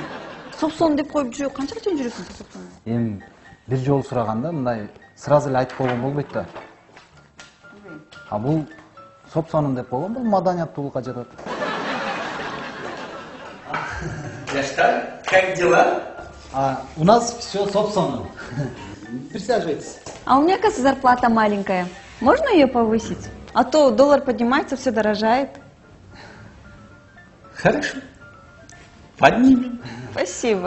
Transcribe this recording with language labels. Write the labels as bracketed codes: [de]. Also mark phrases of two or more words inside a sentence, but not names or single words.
[ky] Сопсон деп коюп жүрүп, канчага чейин жүрөсүң сопсон? Эми бир жолу сураганда мындай сразу эле айтып койгон болбойт да. А бул сопсонум деп койгон, бул маданияттуулукка жатат. Яштар, [ru] как дела? У нас все собственно. Присаживайтесь. А у меня, кажется, зарплата маленькая. Можно ее повысить? А то доллар поднимается, все дорожает. Хорошо. Поднимем. Спасибо.